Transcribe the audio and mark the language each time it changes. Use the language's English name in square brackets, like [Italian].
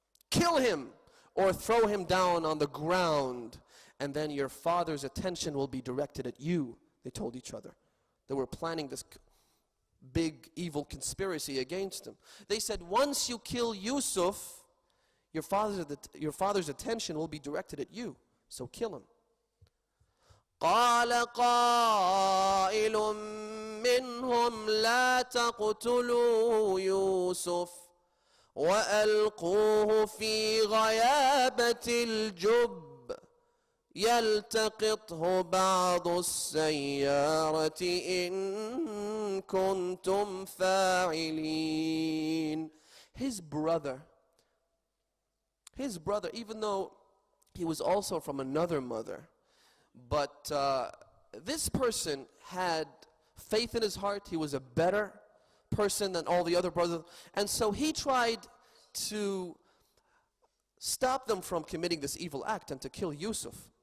[English] Kill him or throw him down on the ground, and then your father's attention will be directed at you, they told each other. They were planning this big evil conspiracy against him. They said, once you kill Yusuf, your father's attention will be directed at you, so kill him. [Arabic] قال قائل منهم لا تقتلوا يوسف وألقوه في غيابة الجب يلتقطه بعض السيارة إن كنتم فاعلين. [English] His brother, even though he was also from another mother, But this person had faith in his heart. He was a better person than all the other brothers. And so he tried to stop them from committing this evil act and to kill Yusuf.